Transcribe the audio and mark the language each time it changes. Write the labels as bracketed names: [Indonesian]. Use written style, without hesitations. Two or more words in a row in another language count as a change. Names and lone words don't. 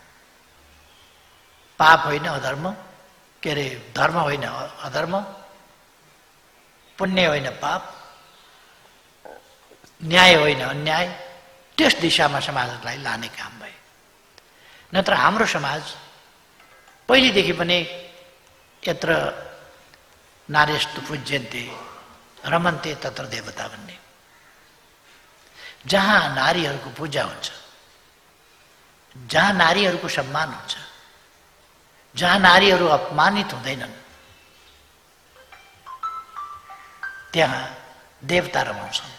[Nepali] पाप होइन अधर्म, के अरे धर्म होइन अधर्म, पुण्य होइन पाप, न्याय होइन अन्याय, त्यस दिशामा समाजलाई लाने काम भयो। नत्र हाम्रो समाज पहिलेदेखि पनि [Sanskrit] यत्र नार्यस्तु पूज्यन्ते रमन्ते तत्र देवता [Nepali] भन्ने, जहाँ नारीहरूको पूजा हुन्छ, जहाँ नारीहरूको सम्मान हुन्छ, जहाँ नारीहरू अपमानित हुँदैनन्, त्यहाँ देवता रमाउँछन्।